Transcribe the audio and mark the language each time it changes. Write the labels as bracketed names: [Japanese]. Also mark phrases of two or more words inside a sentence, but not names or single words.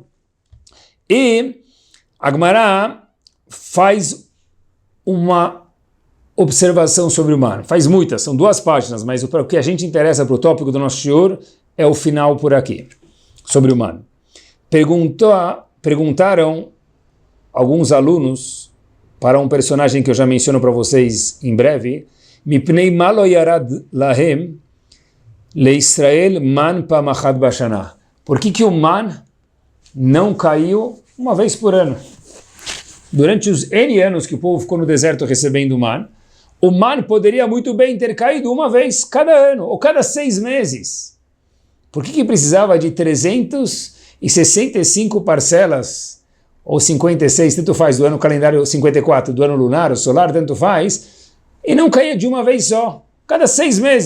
[Portuguese] E a Gemara faz uma observação sobre o man. Faz muitas, são 2 páginas, mas o que a gente interessa para o tópico do nosso shiur é o final por aqui, sobre o man. Perguntaram alguns alunos para um personagem que eu já menciono para vocês em breve, [Hebrew] מפני מה לא ירד להם לישראל מן פעם אחד בשנה. [Portuguese] Por que o man não caiu uma vez por ano? Durante os N anos que o povo ficou no deserto recebendo o man poderia muito bem ter caído uma vez cada ano, ou cada 6 meses. Por que precisava de 365 parcelas, ou 56, tanto faz, do ano calendário 54, do ano lunar, o solar, tanto faz, e não caía de uma vez só, cada 6 meses?